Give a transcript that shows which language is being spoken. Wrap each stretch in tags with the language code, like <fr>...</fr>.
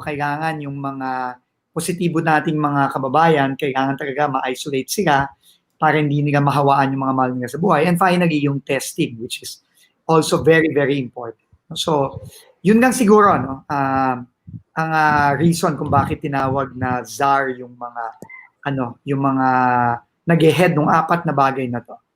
<tl>Kailangan yung mga positibo nating mga kababayan, kailangan talaga ma-isolate sila para hindi nila mahawaan yung mga mahal nila sa buhay.</tl> <en>And finally, yung testing, which is also very, very important.</en> <tl>So, yun lang siguro, no? Ang reason kung bakit tinawag na czar yung mga nag-head ng apat na bagay na to.</tl>